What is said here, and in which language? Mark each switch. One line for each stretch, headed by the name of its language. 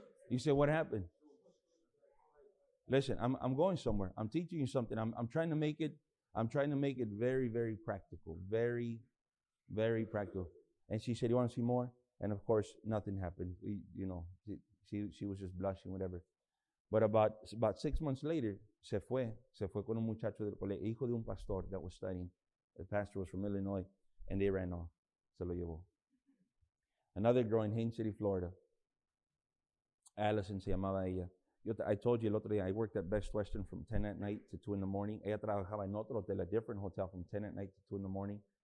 English: You say, what happened? Listen, I'm going somewhere. I'm teaching you something. I'm trying to make it very, very practical. Very, very practical. And she said, you want to see more? And of course, nothing happened. She was just blushing, whatever. But about 6 months later,
Spanish: se fue con un muchacho del colegio, hijo de un pastor
English: that was studying. The pastor was from Illinois, and they ran off.
Spanish: Se lo llevó.
English: Another girl in Haines City, Florida. Allison
Spanish: se llamaba ella.
English: I told you
Spanish: el otro día,
English: I worked at Best Western from 10 at night to 2 in the morning.
Spanish: Ella trabajaba en otro hotel,
English: a different hotel, from 10 at night to 2 in the morning.